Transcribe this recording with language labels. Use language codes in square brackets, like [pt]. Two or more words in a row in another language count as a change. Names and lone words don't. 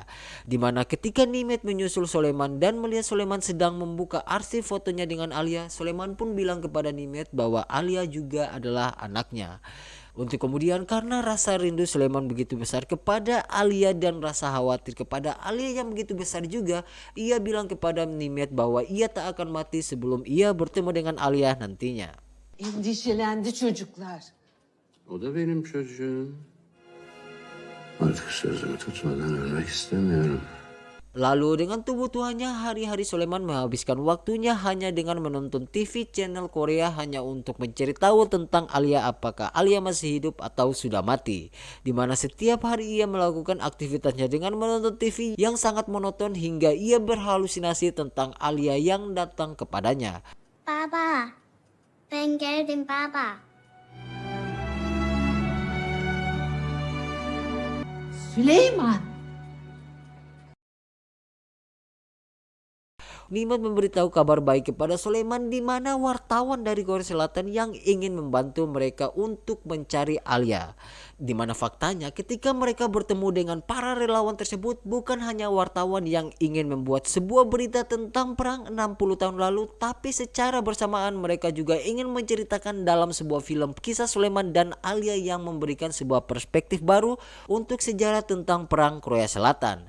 [id] Di mana ketika Nimet menyusul Sulaiman dan melihat Sulaiman sedang membuka arsip fotonya dengan Alia, Sulaiman pun bilang kepada Nimet bahwa Alia juga adalah anaknya. Untuk kemudian karena rasa rindu Sulaiman begitu besar kepada Alia dan rasa khawatir kepada Alia yang begitu besar juga, ia bilang kepada Nimet bahwa ia tak akan mati sebelum ia bertemu dengan Alia nantinya. [tr] Endişelendi çocuklar. O da benim çocuğum. Artık sözümü tutmadan ölmek istemiyorum. [id] Lalu dengan tubuh tuanya, hari-hari Sulaiman menghabiskan waktunya hanya dengan menonton TV channel Korea hanya untuk mencari tahu tentang Alia, apakah Alia masih hidup atau sudah mati. Dimana setiap hari ia melakukan aktivitasnya dengan menonton TV yang sangat monoton hingga ia berhalusinasi tentang Alia yang datang kepadanya. [tr] Papa, ben geldim Papa. Süleyman! [id] Nimet memberitahu kabar baik kepada Sulaiman, di mana wartawan dari Korea Selatan yang ingin membantu mereka untuk mencari Alia. Di mana faktanya ketika mereka bertemu dengan para relawan tersebut, bukan hanya wartawan yang ingin membuat sebuah berita tentang perang 60 tahun lalu, tapi secara bersamaan mereka juga ingin menceritakan dalam sebuah film kisah Sulaiman dan Alia yang memberikan sebuah perspektif baru untuk sejarah tentang perang Korea Selatan.